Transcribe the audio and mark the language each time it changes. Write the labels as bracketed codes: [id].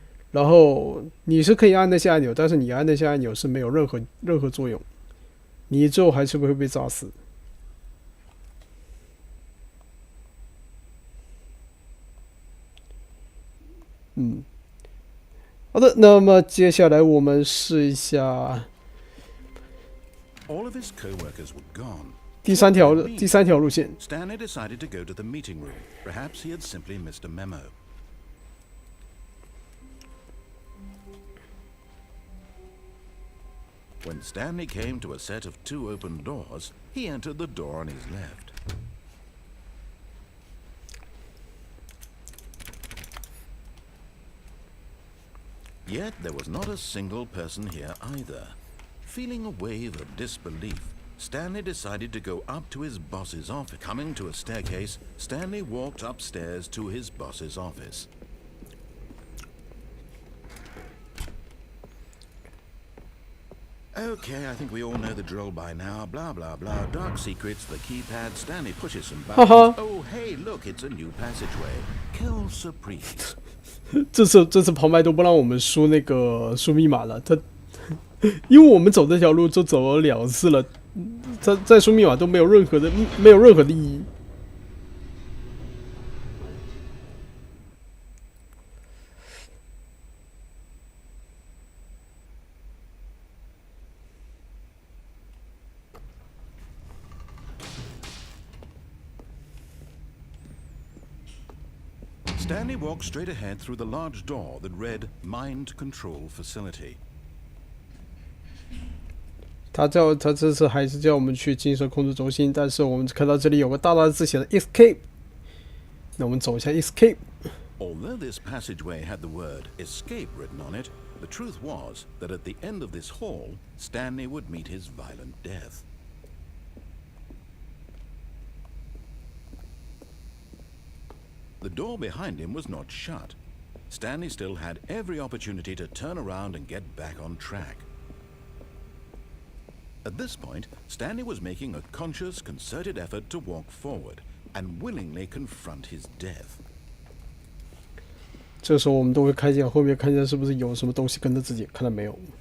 [zh] 然后你是可以按那些按钮，但是你按那些按钮是没有任何作用，你最后还是会被炸死。好的，那么接下来我们试一下 [en] All of his co-workers were gone. [zh] 第三条路线。 [en] Stanley decided to go to the meeting room. Perhaps he had simply missed a memo. When Stanley came to a set of 2 open doors, he entered the door on his left. Yet there was not a single person here either. Feeling a wave of disbelief, Stanley decided to go up to his boss's office. Coming to a staircase, Stanley walked upstairs to his boss's office. Okay, I think we all know the drill by now. Blah, blah, blah. Dark secrets, the keypad. Stanley pushes some buttons. Oh, hey, look, it's a new passageway. Kill surprise. [zh] 这次旁白都不让我们输密码了，因为我们走这条路就走了2次了，再输密码都没有任何的意义。 [en] Stanley walked straight ahead through the large door that read Mind Control Facility. [zh] 他这次还是叫我们去精神控制中心，但是我们看到这里有个大大的字写的 Escape， 那我们走一下 Escape。 [en] Although this passageway had the word Escape written on it, the truth was that at the end of this hall, Stanley would meet his violent death. The door behind him was not shut. Stanley still had every opportunity to turn around and get back on track. At this point, Stanley was making a conscious, concerted effort to walk forward and willingly confront his death. [zh] 这时候我们都会看见后面看见是不是有什么东西跟着自己，看到没有？